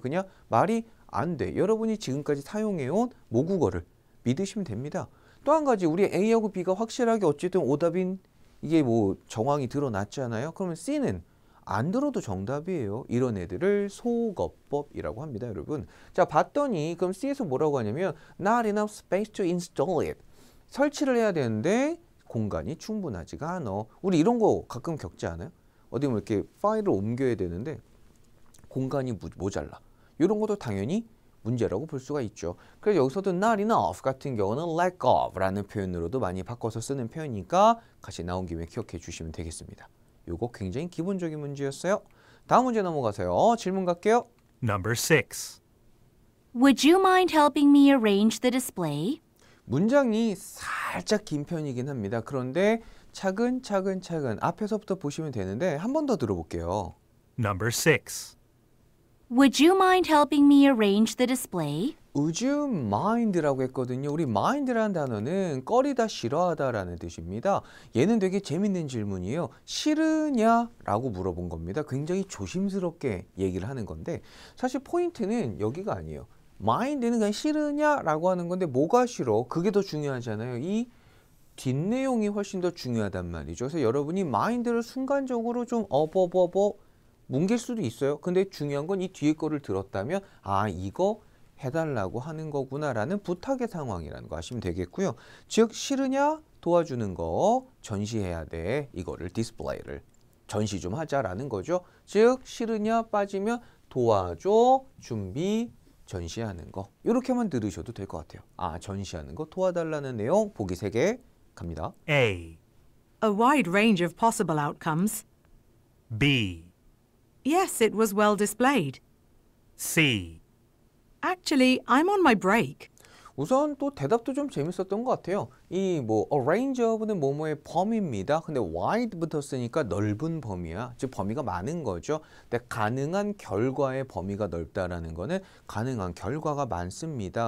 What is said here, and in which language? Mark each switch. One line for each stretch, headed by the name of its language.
Korean: 그냥 말이 안 돼. 여러분이 지금까지 사용해온 모국어를 믿으시면 됩니다. 또 한 가지 우리 A하고 B가 확실하게 어쨌든 오답인 이게 뭐 정황이 드러났잖아요. 그러면 C는 안 들어도 정답이에요. 이런 애들을 소거법이라고 합니다, 여러분. 자, 봤더니 그럼 C에서 뭐라고 하냐면
English: not enough space to install it.
Korean: 설치를 해야 되는데 공간이 충분하지가 않아. 우리 이런 거 가끔 겪지 않아요? 어디 뭐 이렇게 파일을 옮겨야 되는데 공간이 모자라. 이런 것도 당연히 문제라고 볼 수가 있죠. 그래서 여기서도 not enough 같은 경우는 lack of 라는 표현으로도 많이 바꿔서 쓰는 표현이니까 같이 나온 김에 기억해 주시면 되겠습니다. 요거 굉장히 기본적인 문제였어요. 다음 문제 넘어가세요. 질문 갈게요.
English: Number 6. Would you mind helping me arrange the display?
Korean: 문장이 살짝 긴 편이긴 합니다. 그런데 차근차근 앞에서부터 보시면 되는데 한 번 더 들어볼게요.
English: Number 6. Would you mind helping me arrange the display? Would you mind
Korean: 라고 했거든요. 우리 mind라는 단어는 꺼리다, 싫어하다라는 뜻입니다. 얘는 되게 재밌는 질문이에요. 싫으냐라고 물어본 겁니다. 굉장히 조심스럽게 얘기를 하는 건데 사실 포인트는 여기가 아니에요. mind는 그냥 싫으냐라고 하는 건데 뭐가 싫어? 그게 더 중요하잖아요. 이 뒷내용이 훨씬 더 중요하단 말이죠. 그래서 여러분이 mind를 순간적으로 좀 뭉갤 수도 있어요. 근데 중요한 건 이 뒤에 거를 들었다면 아 이거 해달라고 하는 거구나라는 부탁의 상황이라는 거 아시면 되겠고요. 즉 싫으냐 도와주는 거 전시해야 돼. 이거를 디스플레이를 전시 좀 하자라는 거죠. 즉 싫으냐 빠지면 도와줘 준비 전시하는 거 이렇게만 들으셔도 될 것 같아요. 아 전시하는 거 도와달라는 내용 보기 3개 갑니다.
English: A. A wide range of possible outcomes. B. Yes, it was well displayed. C. Actually, I'm on my break.
Korean: 우선 또 대답도 좀 재밌었던 것 같아요. 이 뭐 range of는 뭐뭐의 범위입니다. 근데 wide 붙었으니까 넓은 범위야. 즉 범위가 많은 거죠. 근데 가능한 결과의 범위가 넓다라는 거는 가능한 결과가 많습니다.